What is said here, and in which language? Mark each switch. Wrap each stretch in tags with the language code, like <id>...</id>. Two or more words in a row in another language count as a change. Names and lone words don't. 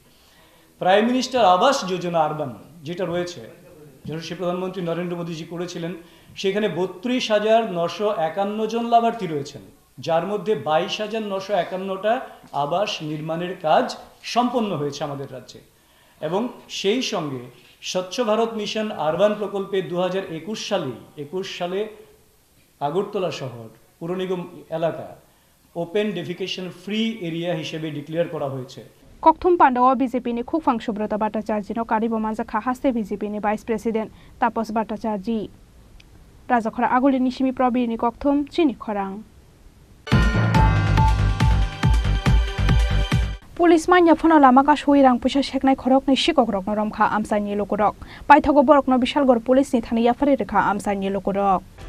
<bn>প্রাইম মিনিস্টার আবাস যোজনা আরবান যেটা রয়েছে, যেটা সে প্রধানমন্ত্রী নরেন্দ্র মোদীজি করেছিলেন, সেখানে 32,951 জন লাভার্থী রয়েছেন, যার মধ্যে 22,951টা আবাস নির্মাণের কাজ সম্পন্ন হয়েছে আমাদের রাজ্যে। এবং সেই সঙ্গে স্বচ্ছ ভারত মিশন আরবান প্রকল্পে 2021 সালে আগরতলা শহর পুর নিগম এলাকা</bn> <en>open defecation free area</en> <bn>হিসেবে ডিক্লেয়ার করা হয়েছে।</bn> <trp>Kokthum Pandawa BJP ni Khukphang Subrata Bhattacharya no Karibo Manjakha Haste BJP ni Vice President Tapos Bhattacharya Rajakhora Aguli Nishimi Probir ni Kokthum Chini Khorang Police manya phona lama ka shuirang puisa seknai khorok ni Kokborok no romkha amsani lokorok paithago borok no bishalgor police ni thani yafari rekha amsani lokorok</trp>